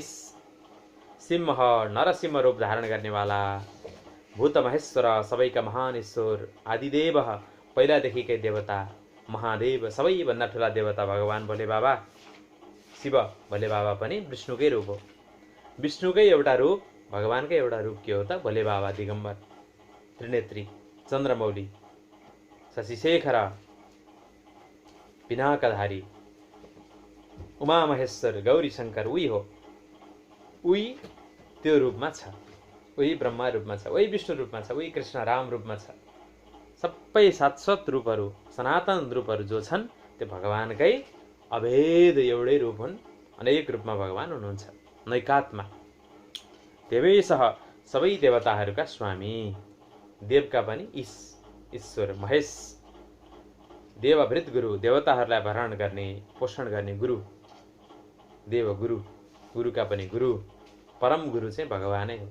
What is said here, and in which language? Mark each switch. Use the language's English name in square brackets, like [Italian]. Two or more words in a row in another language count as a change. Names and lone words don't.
[Nepali] सिंह नरसिंह रूप धारण गर्नेवाला, भूत महेश्वर सबैका महान ईश्वर, आदिदेव पहिलादेखिकै देवता, महादेव सबैभन्दा ठुला देवता भगवान भोले बाबा, शिव भोले बाबा पनि विष्णुकै रूप हो। विष्णुकै एउटा रूप, भगवानकै एउटा रूप के हो त? भोले बाबा दिगम्बर, त्रिनेत्री, चन्द्रमौली, शशिशेखर, पिनाकधारी, उमा महेश्वर, गौरी शङ्कर उही हो। उही त्यो रूपमा छ, उही ब्रह्मा रूपमा छ, उही विष्णु रूपमा छ, उही कृष्ण राम रूपमा छ। सबै शाश्वत रूपहरू, सनातन रूपहरू जो छन् त्यो भगवानकै अभेद एउटै रूप हुन्। अनेक रूपमा भगवान हुनुहुन्छ। नैकात्मा देवेशः सबै देवताहरूका स्वामी, देवका पनि ईश्वर महेश, देवभृत गुरु देवताहरूलाई भरण गर्ने पोषण गर्ने गुरु, देव गुरु, गुरुका पनि गुरु, परम गुरु चाहिँ भगवानै हो।